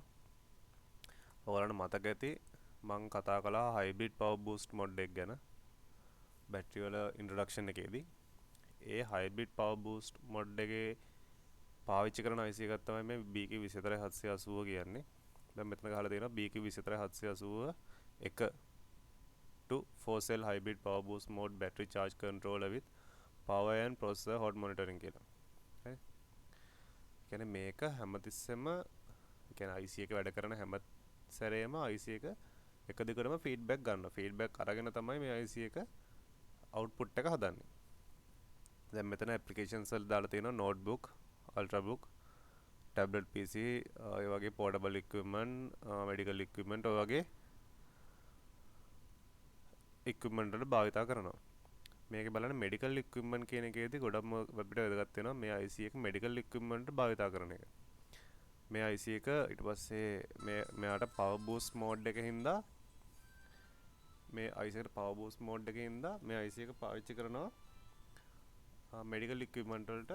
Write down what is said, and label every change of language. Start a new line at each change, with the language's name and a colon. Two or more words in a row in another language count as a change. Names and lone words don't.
Sinhala: ඔයාලට මතක ඇති මම කතා කළා
English: hybrid power boost mode
Sinhala: එක ගැන බැටරි වල ඉන්ට්‍රොඩක්ෂන් එකේදී. ඒ
English: hybrid power boost mode
Sinhala: එකේ පාවිච්චි කරන IC එකක් තමයි මේ BQ24780 කියන්නේ. දැන් මෙතන ගහලා තියෙනවා
English: BQ24780 එක to 4 cell hybrid power boost mode battery charge controller with power and processor hot monitoring
Sinhala: කියලා. හරි. කියන්නේ මේක හැමතිස්සෙම කියන්නේ IC එක වැඩ කරන හැම සැරේම IC එක එක දිගටම ෆීඩ්බැක් ගන්නවා. ෆීඩ්බැක් අරගෙන තමයි මේ IC එක අවුට්පුට් එක හදන්නේ. දැන් මෙතන ඇප්ලිකේෂන්ස් වල දාලා තියෙනවා
English: notebook, ultrabook, tablet PC,
Sinhala: ඒ වගේ
English: portable equipment, medical equipment
Sinhala: ඔය වගේ equipment වල භාවිතා කරනවා. මේකේ බලන්න
English: medical equipment
Sinhala: කියන එකේදී ගොඩක්ම අපිට වැදගත් වෙනවා මේ IC එක
English: medical equipment
Sinhala: භාවිතා කරන එක. මේ IC එක ඊට පස්සේ මෙයාට
English: power boost mode
Sinhala: එකකින් හින්දා මේ IC එකට
English: power boost mode
Sinhala: එකකින් හින්දා මේ IC එක පාවිච්චි කරනවා
English: medical equipment
Sinhala: වලට.